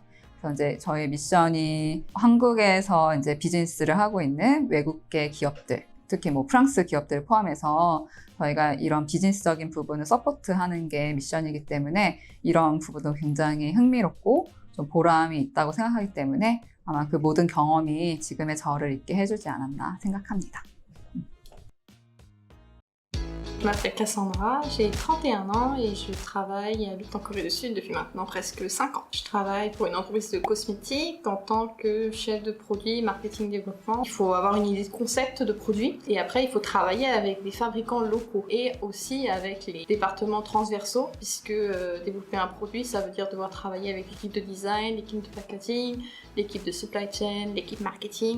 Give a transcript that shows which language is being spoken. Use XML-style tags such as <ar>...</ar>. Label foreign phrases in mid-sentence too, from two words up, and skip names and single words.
<ko>그래서 이제 저희 미션이 한국에서 이제 비즈니스를 하고 있는 외국계 기업들, 특히 프랑스 기업들을 포함해서 저희가 이런 비즈니스적인 부분을 서포트하는 게 미션이기 때문에 이런 부분도 굉장히 흥미롭고 좀 보람이 있다고 생각하기 때문에 아마 그 모든 경험이 지금의 저를 있게 해주지 않았나 생각합니다.</ko> <fr>Je m'appelle Cassandra, j'ai 31 ans et je travaille et habite en Corée du Sud depuis maintenant presque 5 ans. Je travaille pour une entreprise de cosmétiques en tant que chef de produit, marketing, développement. Il faut avoir une idée de concept de produit et après il faut travailler avec des fabricants locaux et aussi avec les départements transversaux puisque développer un produit ça veut dire devoir travailler avec l'équipe de design, l'équipe de packaging, l'équipe de</fr> <en>supply chain,</en> <fr>l'équipe marketing.</fr>